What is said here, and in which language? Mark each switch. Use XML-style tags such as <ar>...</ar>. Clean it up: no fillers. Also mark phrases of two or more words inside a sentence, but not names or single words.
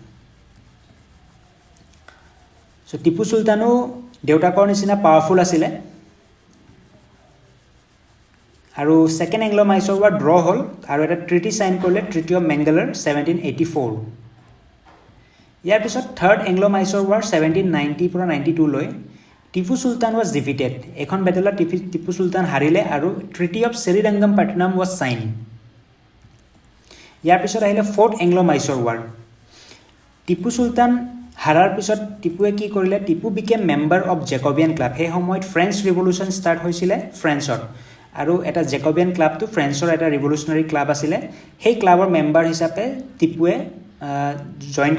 <as>সো টিপু সুলতানো দেউতাকৰ নিচিনা পাৱাৰফুল আছিল আৰু সেকেন্ড Anglo-Mysore war ড্ৰ হ'ল আৰু এটা</as> <en>treaty sign</en> <as>কৰিলে ট্ৰিটি অফ মেংগালাৰ 1784 ইয়াৰ পিছত থাৰ্ড Anglo-Mysore war 1790 পৰা 92 লৈ টিপু সুলতান</as> <en>was defeated</en> <as>এখন বেটেলত টিপু সুলতান হাৰিলে আৰু ট্ৰিটি অফ শ্ৰীৰংগমপট্টনম</as> <en>was signed</en> <as>ইয়াৰ পিছত আহিলে ফৰ্থ Anglo-Mysore war টিপু সুলতান হাৰাৰ পিছত টিপুৱে কি কৰিলে টিপু</as> <en>became member of Jacobin Club</en> <as>সেই সময়ত ফ্ৰেঞ্চ ৰিভলিউচন ষ্টাৰ্ট হৈছিল ফ্ৰেঞ্চত আৰু এটা জেকবিয়ান ক্লাবটো ফ্ৰেঞ্চৰ এটা</as> <en>revolutionary club</en> <as>আছিল সেই ক্লাবৰ মেম্বাৰ হিচাপে টিপুৱে জয়েন</as>